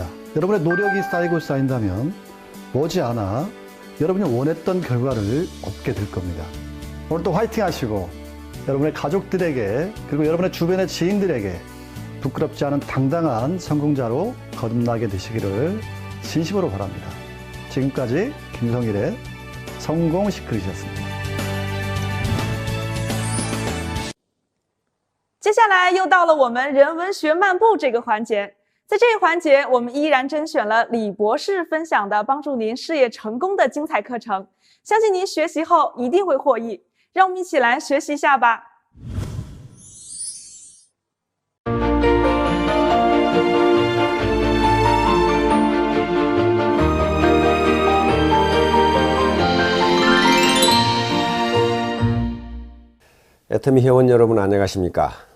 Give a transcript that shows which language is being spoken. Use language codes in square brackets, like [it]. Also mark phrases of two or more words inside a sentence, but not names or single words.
[ko] 여러분의 노력이 쌓인다면 머지않아 여러분이 원했던 결과를 얻게 될 겁니다. 오늘도 화이팅 하시고 여러분의 가족들에게 그리고 여러분의 주변의 지인들에게 부끄럽지 않은 당당한 성공자로 거듭나게 되시기를 진심으로 바랍니다. 지금까지 김성일의 성공 시크릿이었습니다. [zh] 接下来又到了我们人文学漫步这个环节，在这个环节，我们依然甄选了李博士分享的帮助您事业成功的精彩课程，相信您学习后一定会获益。让我们一起来学习一下吧。 [ko] 애터미 회원 여러분 안녕하십니까?